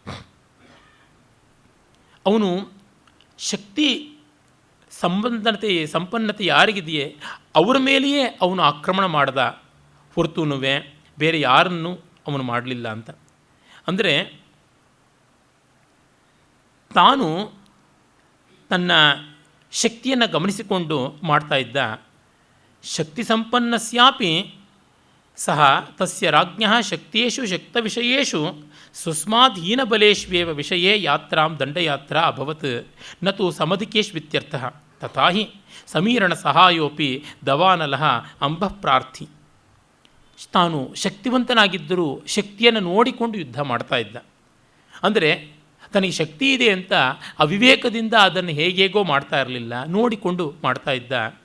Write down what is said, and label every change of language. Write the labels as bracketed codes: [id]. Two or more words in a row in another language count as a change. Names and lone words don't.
[kn] ಅವನು ಶಕ್ತಿ ಸಂಪನ್ನತೆ ಯಾರಿಗಿದೆಯೇ ಅವರ ಮೇಲೆಯೇ ಅವನು ಆಕ್ರಮಣ ಮಾಡ್ದ ಹೊರತುನುವೆ ಬೇರೆ ಯಾರನ್ನು ಅವನು ಮಾಡಲಿಲ್ಲ ಅಂತ. ಅಂದರೆ ತಾನು ತನ್ನ ಶಕ್ತಿಯನ್ನು ಗಮನಿಸಿಕೊಂಡು ಮಾಡ್ತಾ ಇದ್ದ. [sa] ಶಕ್ತಿ ಸಂಪನ್ನಸ್ಯಾಪಿ ಸಹ ತಸ್ಯ ರಾಜ್ಞಃ ಶಕ್ತಿಯೇಷು ಶಕ್ತವಿಷಯೇಷು ಸ್ವಸ್ಮಾಧೀನಬಲೇಷ್ವೇವ ವಿಷಯೇ ಯಾತ್ರಾಂ ದಂಡಯಾತ್ರಾ ಅಭವತ್ ನತು ಸಮಧಿಕೇಶ್ವಿತ್ಯರ್ಥಃ ತಥಾ ಹಿ ಸಮೀರಣ ಸಹಾಯೋಪಿ ದವಾನಲಃ ಅಂಬಃ ಪ್ರಾರ್ಥಿ. [kn] ತಾನು ಶಕ್ತಿವಂತನಾಗಿದ್ದರೂ ಶಕ್ತಿಯನ್ನು ನೋಡಿಕೊಂಡು ಯುದ್ಧ ಮಾಡ್ತಾ ಇದ್ದ. ಅಂದರೆ ತನಗೆ ಶಕ್ತಿ ಇದೆ ಅಂತ ಅವಿವೇಕದಿಂದ ಅದನ್ನು ಹೇಗೇಗೋ ಮಾಡ್ತಾ ಇರಲಿಲ್ಲ, ನೋಡಿಕೊಂಡು ಮಾಡ್ತಾ ಇದ್ದ.